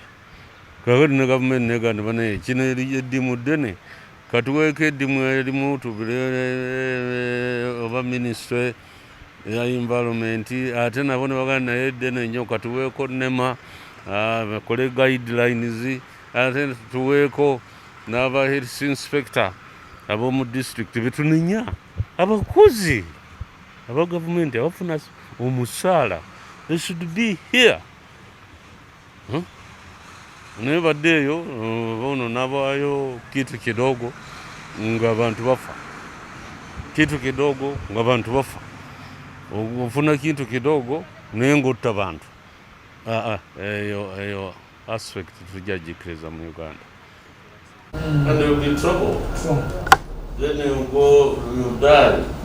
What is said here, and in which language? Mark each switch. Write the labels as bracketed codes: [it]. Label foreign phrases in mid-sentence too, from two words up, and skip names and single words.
[lg] Kakati ne gavumenti negamba banaye kino eddimu ddene katuweeko eddimu erimu tubire oba ministry ya environment ate nabo ne bagamba naye ddene nnyo katuweeko nema bakole guidelines ate tuweeko n'aba [en] health inspector [lg] ab'omu district betunenya abakozi aba gavumenti abafuna omusaala. [en] They should be here. [lg] Naye badde eyo bono nabaayo [sw] kitu kidogo [lg] nga bantu bafa. [sw] Kitu kidogo [lg] nga bantu bafa. Ofuna kintu kidogo naye ng'otta bantu. Eyo aspect tujagikiriza mu Uganda. [en] And there will be trouble. Then you go, you die.